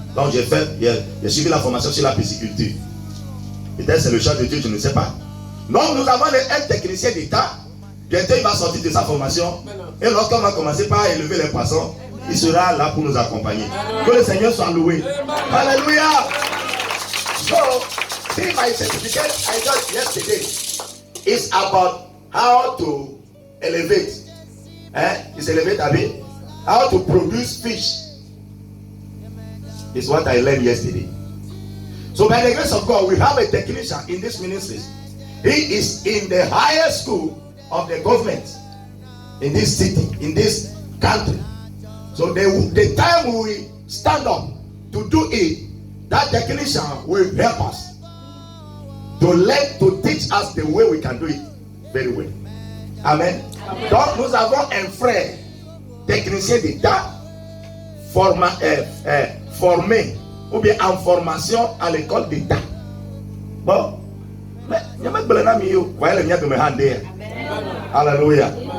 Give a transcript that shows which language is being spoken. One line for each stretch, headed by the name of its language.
French: Donc j'ai suivi la formation sur la pisciculture. Peut-être c'est le choix de Dieu, je ne sais pas. Donc nous avons un technicien d'État. Bientôt il va sortir de sa formation. Et lorsqu'on va commencer par élever les poissons, il sera là pour nous accompagner. Que le Seigneur soit loué. Alléluia.
English: So, see my certificate I got yesterday is about how to elevate. It's elevate a bit. How to produce fish. Is what I learned yesterday. So by the grace of God, we have a technician in this ministry. He is in the highest school of the government in this city, in this country. So the time we stand up to do it, that technician will help us to teach us the way we can do it very well. Amen.
French: Donc nous avons un frère technicien d'État formé ou bien en formation à l'école d'État. Bon, mais il y a même un ami, vous voyez le mien que me rende. Alléluia.